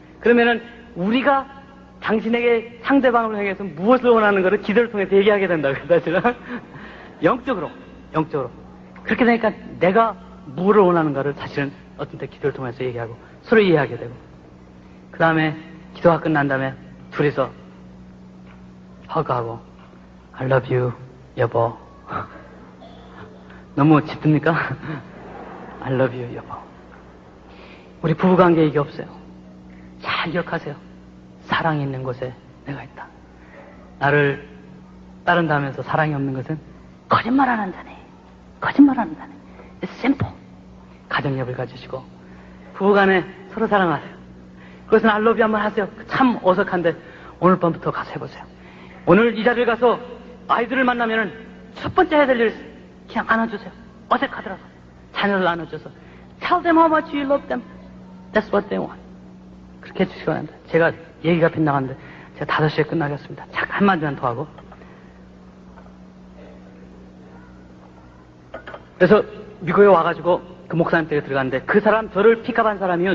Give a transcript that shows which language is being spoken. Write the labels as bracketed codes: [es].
[ko] 그러면은 우리가 당신에게 상대방을 향해서 무엇을 원하는 것을 기도를 통해서 얘기하게 된다고 사실은. 영적으로. 그렇게 되니까 내가 무엇을 원하는가를 사실은 어떤 때 기도를 통해서 얘기하고 서로 이해하게 되고 그 다음에 기도가 끝난 다음에 둘이서 허그하고 [en] I love you [ko] 여보. 너무 짙습니까? [en] I love you [ko] 여보. 우리 부부관계에 이게 없어요. 잘 기억하세요. 사랑이 있는 곳에 내가 있다. 나를 따른다 하면서 사랑이 없는 것은 거짓말 안 한다네. 거짓말 안 한다네. [en] It's simple. [ko] 가정력을 가지시고 부부간에 서로 사랑하세요. 그것은 [en] I love you [ko] 한번 하세요. 참 어색한데 오늘 밤부터 가서 해보세요. 오늘 이 자리에 가서 아이들을 만나면은 첫 번째 해야 될 일 그냥 안아주세요. 어색하더라도 자녀를 안아줘서 [en] Tell them how much you love them. That's what they want. [ko] 그렇게 해주시기 바랍니다. 제가 얘기가 빗나갔는데 제가 5시에 끝나겠습니다. 잠깐 한마디만 더 하고. 그래서 미국에 와가지고 그 목사님 댁에 들어갔는데 그 사람 저를 픽업한 사람이요.